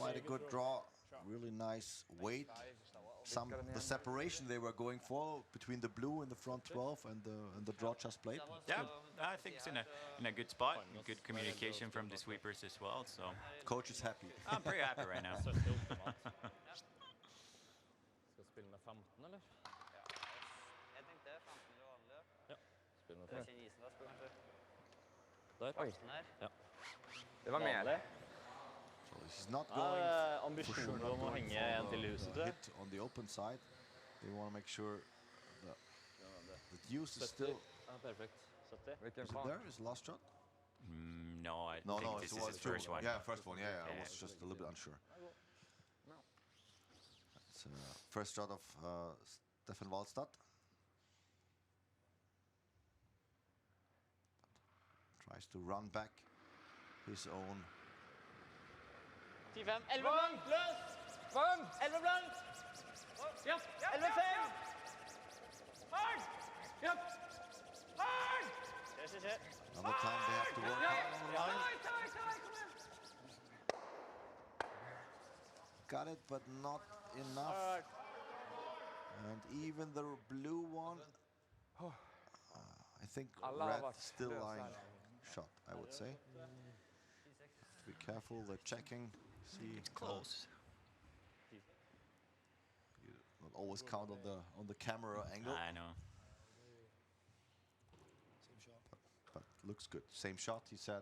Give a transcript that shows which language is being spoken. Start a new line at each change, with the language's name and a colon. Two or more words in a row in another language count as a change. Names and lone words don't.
English: quite a good draw. Really nice weight. The separation they were going for between the blue and the front 12 and the draw just played. Yeah, I think it's in a good spot. Good communication from the sweepers as well. So Coach is happy. I'm pretty happy right now.
Norwegian: Så stilt på mat. Skal spille med 15, eller? Jeg tenkte 15 eller vanlig. Ja. Spille med Det er 15. ikke isen da, spør du. Der. Den her. Ja. Det var mer.
English: So he's not going for sure
Norwegian: Ambisjoner
English: not
Norwegian: om å
English: going
Norwegian: henge en til i huset,
English: for
Norwegian: tror jeg.
English: hit on the open side. They want to make sure the deuce is still.
Norwegian: Ja, perfekt. 70. Hvilken
English: Is it
Norwegian: faen?
English: there? Is last shot? No, I No, think no, this it is was his first one. Yeah, first one. Yeah, I Yeah. was just a little bit unsure. It's first shot of Stefan Walstad. Tries to run back his own. 10-5. 11 blank.
Norwegian: Løs. 11 blank. Ja. 11-5. Hard. Ja. Hard. Se.
English: Another time they have to work hard on the line.
Norwegian: Kom igjen.
English: Got it, but not enough. And even the blue one, I think
Swedish: Alla
English: red
Swedish: varit
English: still
Swedish: lösa
English: lying
Swedish: där.
English: shot, I would say. Be careful, they're checking. See, Close. You not always count on the camera angle, I know. Same shot. but looks good. Same shot, he said.